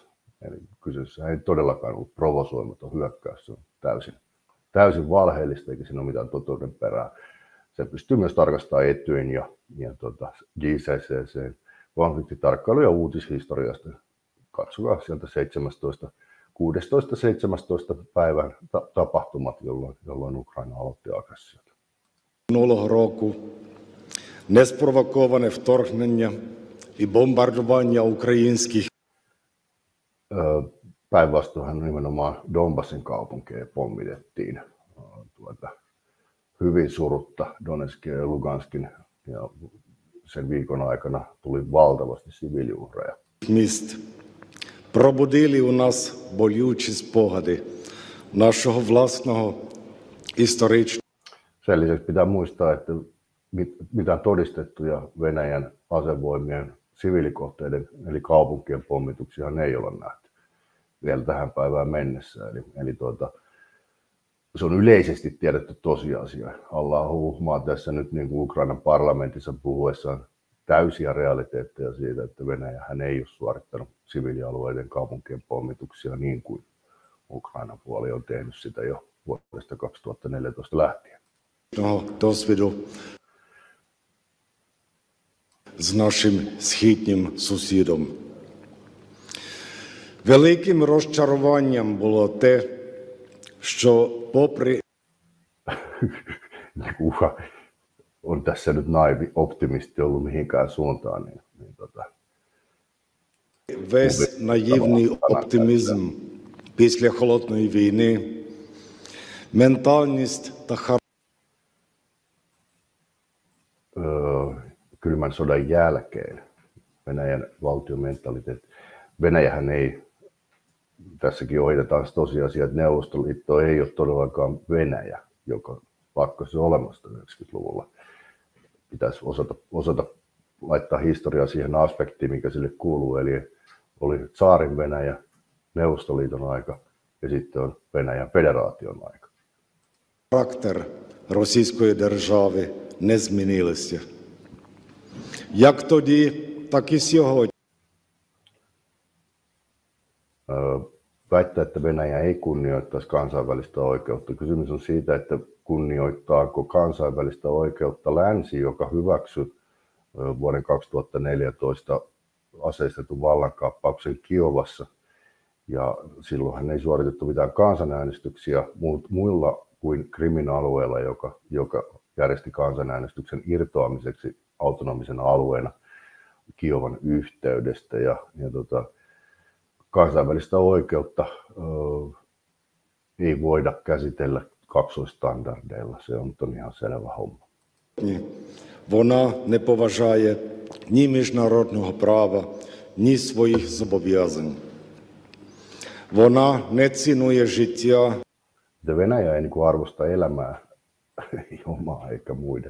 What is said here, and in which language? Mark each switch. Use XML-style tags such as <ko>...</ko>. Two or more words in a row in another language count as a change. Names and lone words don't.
<fi>Eli kyseessä ei todellakaan ollut provosoimaton hyökkäys, se on täysin valheellista, eikä siinä ole mitään totuuden perää. Se pystyy myös tarkastamaan Etyjin ja JCCC konfliktitarkkailu- ja uutishistoriasta. Katsokaa sieltä 16-17 päivän tapahtumat, jolloin Ukraina aloitti aggression.</fi> <uk>Минулого року неспровоковане вторгнення і бомбардування українських.</uk> <fi>Päinvastoin nimenomaan Donbassin kaupunkeja pommitettiin hyvin surutta. Donetskin ja Luganskin ja sen viikon aikana tuli valtavasti siviiliuhreja.</fi> <uk>Міст пробудили у нас болючі спогади нашого власного історичного.</uk> <fi>Sen lisäksi pitää muistaa, että mitään todistettuja Venäjän asevoimien siviilikohteiden eli kaupunkien pommituksia ei ole nähty vielä tähän päivään mennessä. Eli se on yleisesti tiedetty tosiasia. Halla-aho uhmaa tässä nyt niin kuin Ukrainan parlamentissa puhuessaan täysiä realiteetteja siitä, että Venäjähän ei ole suorittanut siviilialueiden kaupunkien pommituksia niin kuin Ukrainan puoli on tehnyt sitä jo vuodesta 2014 lähtien.</fi> <uk>Досвіду з нашим східнім сусідом. Великим розчаруванням було те, що попри</uk> <fi>Kuka on tässä nyt naivi optimisti ollut mihinkään suuntaan, niin</fi> <uk>весь наївний оптимізм після холодної війни, ментальність та</uk> <fi>kylmän sodan jälkeen Venäjän valtiomentaliteetti. Venäjähän ei, tässäkin ohitetaan se tosiasia, että Neuvostoliitto ei ole todellakaan Venäjä, joka lakkasi olemasta 90-luvulla. Pitäisi osata laittaa historiaa siihen aspektiin, mikä sille kuuluu, eli oli tsaarin Venäjä, Neuvostoliiton aika ja sitten on Venäjän federaation aika.</fi> <uk>характер Російської держави не змінилися. Як тоді, так і сьогодні.</uk> <fi>Väittää, että Venäjä ei kunnioittaisi kansainvälistä oikeutta. Kysymys on siitä, että kunnioittaako kansainvälistä oikeutta länsi, joka hyväksyi vuoden 2014 aseistetun vallankaappauksen Kiovassa. Ja silloinhan ei suoritettu mitään kansanäänestyksiä muilla kuin Krimin alueella, joka järjesti kansanäänestyksen irtoamiseksi autonomisena alueena Kiovan yhteydestä. Kansainvälistä oikeutta ei voida käsitellä kaksoistandardeilla. Se on ihan selvä homma.</fi> <uk>Вона не поважає ні міжнародного права, ні своїх зобов'язань. Вона не цінує життя.</uk> <fi>Venäjä ei arvosta elämää, ei omaa eikä muiden.</fi>